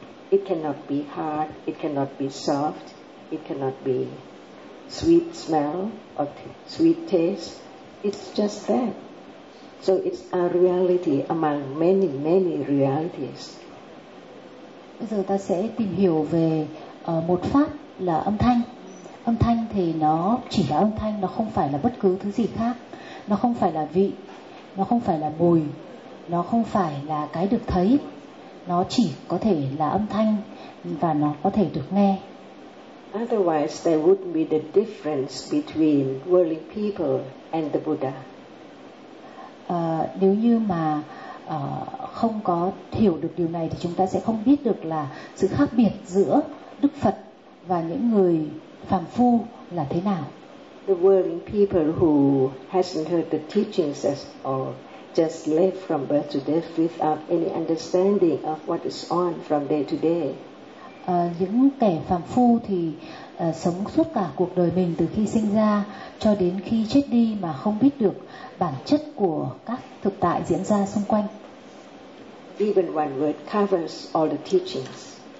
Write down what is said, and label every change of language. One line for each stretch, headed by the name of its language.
English: It cannot be hard, it cannot be soft, it cannot be sweet smell or sweet taste. It's just that. So it's a reality among many, many realities.
Vietnamese: Bây giờ ta sẽ tìm hiểu về một pháp là âm thanh. Âm thanh thì nó chỉ là âm thanh, nó không phải là bất cứ thứ gì khác. Nó không phải là vị, nó không phải là mùi, nó không phải là cái được thấy. Nó chỉ có thể là âm thanh và nó có thể được nghe.
English: Otherwise, there wouldn't be the difference between worldly people and the Buddha.
Vietnamese: Nếu như mà không có hiểu được điều này thì chúng ta sẽ không biết được là sự khác biệt giữa Đức Phật và những người phàm phu là thế nào.
English: The worldly people who hasn't heard the teachings at all, just live from birth to death without any understanding of what is on from day to day.
Vietnamese: Những kẻ phàm phu thì sống suốt cả cuộc đời mình từ khi sinh ra cho đến khi chết đi mà không biết được bản chất của các thực tại diễn ra xung quanh.
English: Even one word covers all the teachings.